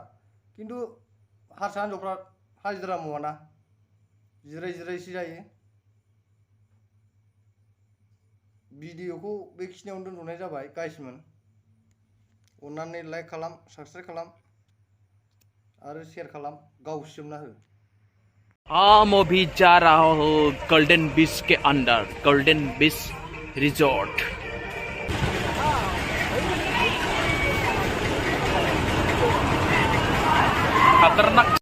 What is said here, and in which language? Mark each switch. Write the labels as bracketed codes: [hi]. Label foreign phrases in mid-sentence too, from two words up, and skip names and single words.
[brx] खिन्थु हारसा हिनजावफ्रा हाजिरा मावाना, जिरायसो जायो। भिडिअखौ बेखिनियावनो दोनथ'नाय जाबाय गाइसमोन। अन्नानै लाइक खालाम, साबस्क्राइब खालाम आरो शेयार खालाम, गावसिजोबना हो। [hi] हाँ मैं भी जा रहा हूँ गोल्डन बीच के अंदर, गोल्डन बीच रिजॉर्ट। खतरनाक।